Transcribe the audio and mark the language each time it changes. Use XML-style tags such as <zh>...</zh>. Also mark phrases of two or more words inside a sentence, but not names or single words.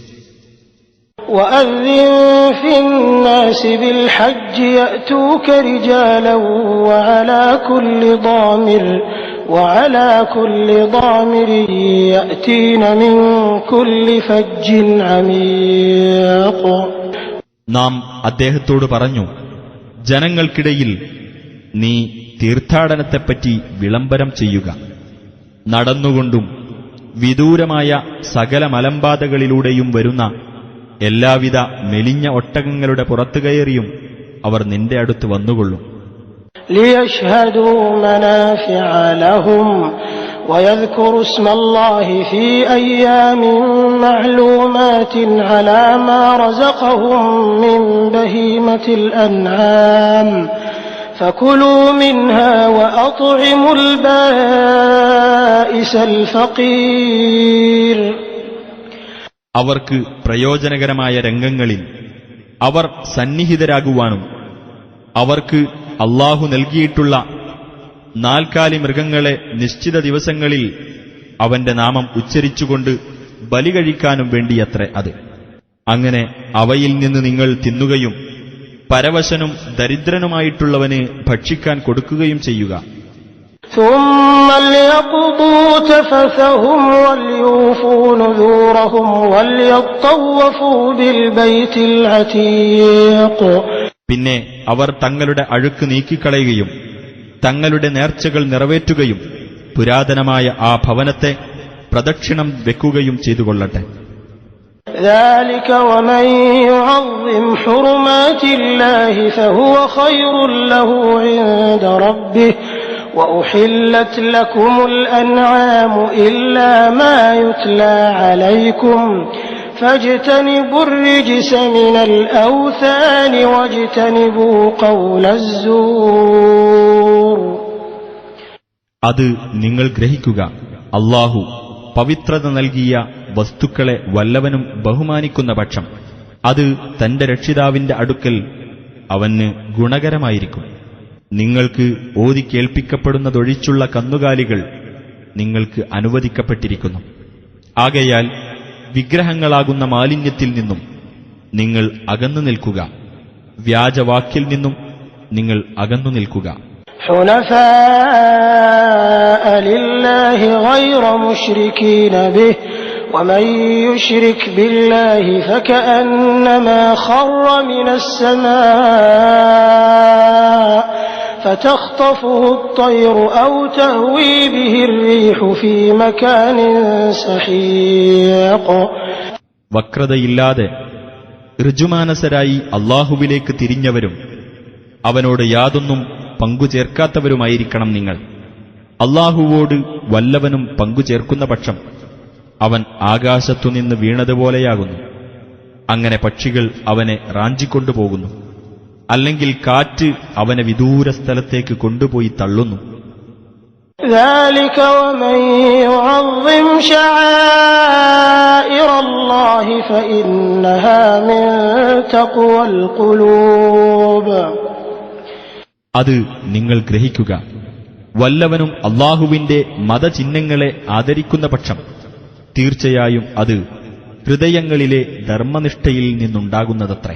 <ar>وأذن في الناس بالحج يأتوك رجالا وعلى كل ضامر يأتين من كل فج عميق.</ar> <ml>നാം അദ്ദേഹത്തോട് പറഞ്ഞു, ജനങ്ങൾക്കിടയിൽ നീ തീർത്ഥാടനത്തെപ്പറ്റി വിളംബരം ചെയ്യുക. നടന്നുകൊണ്ടും വിദൂരമായ സകല മലമ്പാതകളിലൂടെയും വരുന്ന എല്ലാവിധ മെലിഞ്ഞ ഒട്ടകങ്ങളുടെ പുറത്തു കയറിയും അവർ നിന്റെ അടുത്ത് വന്നുകൊള്ളും.</ml> <ar>ليشهدوا منافع لهم ويذكروا اسم الله في أيام معلومات على ما رزقهم من بهيمة الأنعام فكلوا منها وأطعموا البائس الفقير.</ar> <ml>അവർക്ക് പ്രയോജനകരമായ രംഗങ്ങളിൽ അവർ സന്നിഹിതരാകുവാനും അവർക്ക് അല്ലാഹു നൽകിയിട്ടുള്ള നാൽക്കാലി മൃഗങ്ങളെ നിശ്ചിത ദിവസങ്ങളിൽ അവന്റെ നാമം ഉച്ചരിച്ചുകൊണ്ട് ബലി കഴിക്കാനും വേണ്ടിയത്രേ അത്. അങ്ങനെ അവയിൽ നിന്ന് നിങ്ങൾ തിന്നുകയും പരവശനും ദരിദ്രനുമായിട്ടുള്ളവന് ഭക്ഷിക്കാൻ കൊടുക്കുകയും ചെയ്യുക.</ml> <ar>ثم ليقضوا تفثهم وليوفوا نذورهم وليطوفوا بالبيت العتيق.</ar> <ml>പിന്നെ അവർ തങ്ങളുടെ അഴുക്ക് നീക്കിക്കളയുകയും തങ്ങളുടെ നേർച്ചകൾ നിറവേറ്റുകയും പുരാതനമായ ആ ഭവനത്തെ പ്രദക്ഷിണം വെക്കുകയും ചെയ്തുകൊള്ളട്ടെ.</ml> <ar>ذلك ومن يعظم حرمات الله فهو خير له عند ربه وأحلت لكم الأنعام إلا ما يتلى عليكم فاجتنبوا الرجس من الأوثان واجتنبوا قول الزور.</ar> <ml>അത് നിങ്ങൾ ഗ്രഹിക്കുക, അല്ലാഹു പവിത്രത നൽകിയ വസ്തുക്കളെ വല്ലവനും ബഹുമാനിക്കുന്ന പക്ഷം അത് തന്റെ രക്ഷിതാവിന്റെ അടുക്കൽ അവന് ഗുണകരമായിരിക്കും. നിങ്ങൾക്ക് ഓതി കേൾപ്പിക്കപ്പെടുന്നതൊഴിച്ചുള്ള കന്നുകാലികൾ നിങ്ങൾക്ക് അനുവദിക്കപ്പെട്ടിരിക്കുന്നു. ആകയാൽ വിഗ്രഹങ്ങളാകുന്ന മാലിന്യത്തിൽ നിന്നും നിങ്ങൾ അകന്നു നിൽക്കുക, വ്യാജവാക്കിൽ നിന്നും നിങ്ങൾ അകന്നു നിൽക്കുക.</ml> <ar>حنفاء لله غير مشركين به ومن يشرك بالله فكأنما خر من السماء فتخطفه الطير أو تهوي به الريح في مكان سحيق.</ar> <ml>വക്രതയില്ലാതെ ഋജുമാനസരായി അല്ലാഹുവിലേക്ക് തിരിഞ്ഞവരും അവനോട് യാതൊന്നും പങ്കുചേർക്കാത്തവരുമായിരിക്കണം നിങ്ങൾ. അല്ലാഹുവോട് വല്ലവനും പങ്കുചേർക്കുന്ന പക്ഷം അവൻ ആകാശത്തുനിന്ന് വീണതുപോലെയാകുന്നു. അങ്ങനെ പക്ഷികൾ അവനെ റാഞ്ചിക്കൊണ്ടുപോകുന്നു, അല്ലെങ്കിൽ കാറ്റ് അവനെ വിദൂര സ്ഥലത്തേക്ക് കൊണ്ടുപോയി തള്ളുന്നു.</ml> <ar>ذلك ومن يعظم شعائر الله فإنها من تقوى القلوب.</ar> <ml>അത് നിങ്ങൾ ഗ്രഹിക്കുക, വല്ലവനും അല്ലാഹുവിന്റെ മതചിഹ്നങ്ങളെ ആദരിക്കുന്ന പക്ഷം തീർച്ചയായും അത് ഹൃദയങ്ങളിലെ ധർമ്മനിഷ്ഠയിൽ നിന്നുണ്ടാകുന്നതത്രേ.</ml>